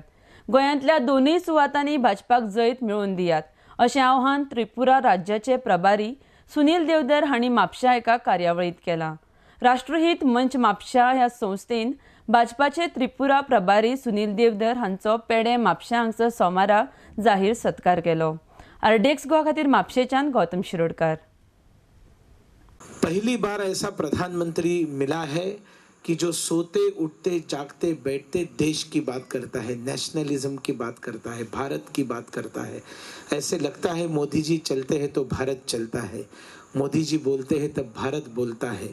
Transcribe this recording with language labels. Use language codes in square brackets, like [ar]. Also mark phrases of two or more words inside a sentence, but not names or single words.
[kok] गोंयांतल्या दोनूय सुवातांनी भाजपाक जैत मेळोवन दियात अशें आवाहन त्रिपुरा राज्याचे प्रभारी सुनील देवधर हांणी म्हापशां एका कार्यावळींत केलां। राष्ट्रहित मंच म्हापशां ह्या संस्थेन भाजपाचे त्रिपुरा प्रभारी सुनील देवधर हांचो पेडे म्हापशां हांगसर सोमारा जाहीर सत्कार केलो। आरडेक्स गोवा खातीर म्हापशेच्यान गौतम शिरोडकार। [hi] पहली बार ऐसा प्रधानमंत्री मिला है कि जो सोते उठते जागते बैठते देश की बात करता है, नेशनलिज्म की बात करता है, भारत की बात करता है। ऐसे लगता है मोदी जी चलते हैं तो भारत चलता है, मोदी जी बोलते हैं तब भारत बोलता है।